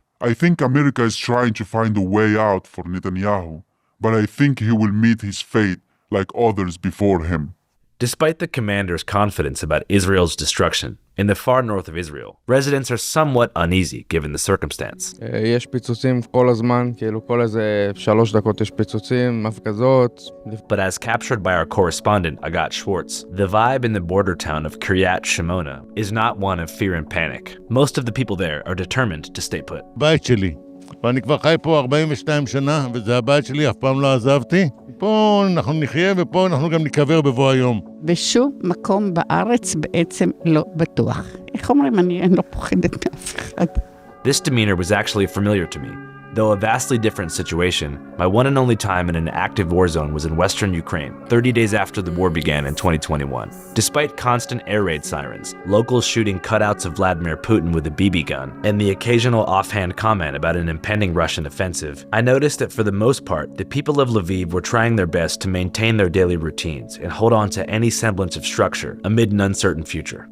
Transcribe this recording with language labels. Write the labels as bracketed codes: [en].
[en] I think America is trying to find a way out for Netanyahu, but I think he will meet his fate like others before him. Despite the commander's confidence about Israel's destruction, in the far north of Israel, residents are somewhat uneasy given the circumstance. [he] יש פיצוצים כל הזמן, כאילו כל איזה 3 דקות יש פיצוצים, הפגזות. [en] But as captured by our correspondent, Agat Schwartz, the vibe in the border town of Kiryat Shimona is not one of fear and panic. Most of the people there are determined to stay put. [he] בית שלי. ואני כבר חי פה 42 שנה, וזה הבית שלי, אף פעם לא עזבתי. פה אנחנו נחיה ופה אנחנו גם נקבר בבוא היום. ושום מקום בארץ בעצם לא בטוח. איך אומרים, אני לא פוחדת מאף אחד. [en] This demeanor was actually familiar to me. Though a vastly different situation, my one and only time in an active war zone was in western Ukraine, 30 days after the war began in 2021. Despite constant air raid sirens, locals shooting cutouts of Vladimir Putin with a BB gun, and the occasional offhand comment about an impending Russian offensive, I noticed that for the most part, the people of Lviv were trying their best to maintain their daily routines and hold on to any semblance of structure amid an uncertain future.